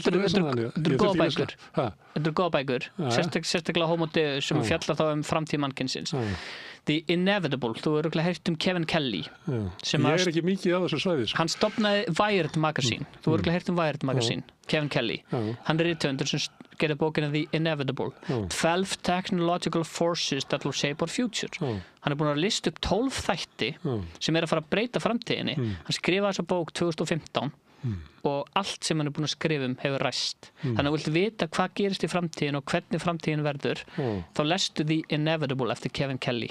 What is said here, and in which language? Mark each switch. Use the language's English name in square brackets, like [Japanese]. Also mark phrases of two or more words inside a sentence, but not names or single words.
[Icelandic] Þetta eru góða bækur. Þetta eru góða bækur. Sérstaklega Homo Deus sem fjallar þá framtíð mannkynsins. The Inevitable, þú verður örugglega heyrt Kevin Kelly. Ég er ekki mikið á þessu svæði. Hann stofnaði Wired Magazine. Þú verður örugglega heyrt Wired Magazine. Kevin Kelly. Hann er rithöfundur sem gerði bókina The Inevitable. [English] 12 technological forces that will shape our future. [Icelandic] Hann er búinn að lista upp 12 þætti sem að fara að breyta framtíðinni. Hann skrifaði þessa bók 2015 og allt sem hann er búinn að skrifa hefur ræst. Þannig að þú vilt vita hvað gerist í framtíðin og hvernig framtíðin verður þá lestu The Inevitable eftir Kevin Kelly.